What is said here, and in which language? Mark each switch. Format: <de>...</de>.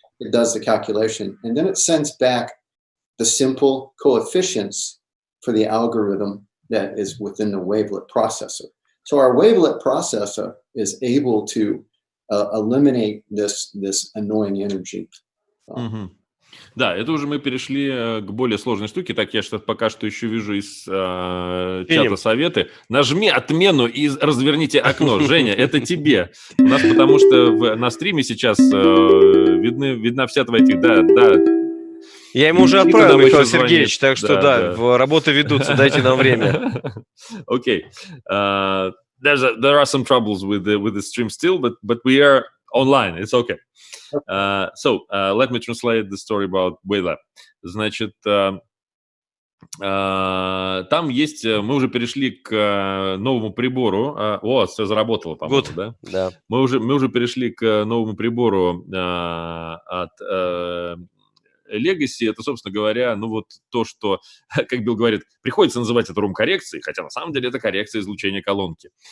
<en>It does the calculation, and then it sends back the simple coefficients for the algorithm that is within the wavelet processor. So our wavelet processor is able to eliminate this annoying energy.</en> <ru>Да, это уже мы перешли к более сложной штуке. Так, я пока что еще вижу из чата советы. Нажми отмену и разверните окно. Женя, это тебе. У нас потому что на стриме сейчас видна вся твоя... Да. Я ему уже отправил, Михаил Сергеевич, так что да, работы ведутся, дайте нам время. Окей.</ru> <en>There are some troubles with the stream still, but we are online. It's okay. So let me translate the story about Wavelab. Значит,</en> <ru>Там есть, мы уже перешли к новому прибору. Все заработало, по-моему, да? Да. Мы уже перешли к новому прибору от Legacy. Это, собственно говоря, ну вот то, что, как Билл говорит, приходится называть это рум-коррекцией, хотя на самом деле это коррекция излучения колонки.</ru>